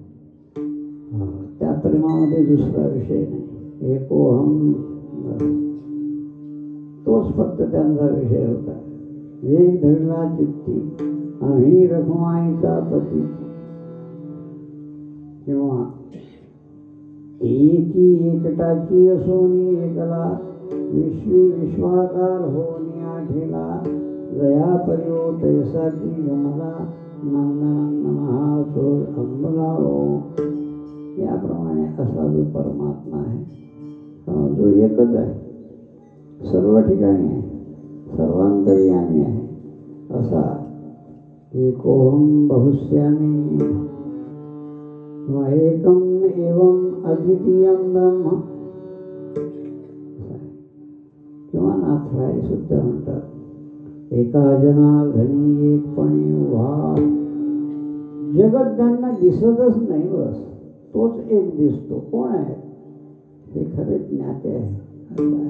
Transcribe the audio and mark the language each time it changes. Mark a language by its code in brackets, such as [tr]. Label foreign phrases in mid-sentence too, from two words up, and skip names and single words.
[mr] त्या प्रेमामध्ये दुसरा विषय नाही, एकोहम, तोच फक्त त्यांचा विषय होता. एक धरला चित्ती आम्ही रखुमाईचा पती, किंवा एकी एकटाची असोनी एकला, विश्वी विश्वाकार होनी आठेला, जया परियो तैसाची गमला, नंदनंदन हा चोर अंबलाओ. याप्रमाणे असा जो परमात्मा आहे, जो एकच आहे, सर्व ठिकाणी आहे, सर्वांतर्यामी आहे, असा [sa] एकोहम बहुश्यामी [mr] किंवा [sa] एकम एवं अद्वितीयम ब्रह्म, [mr] किंवा नाथराय सुद्धा म्हणतात एका जनार्दनी एकपणे उभा. जगत त्यांना दिसतच नाही, बस तोच एक दिसतो. कोण आहे हे खरे ज्ञाते आहे.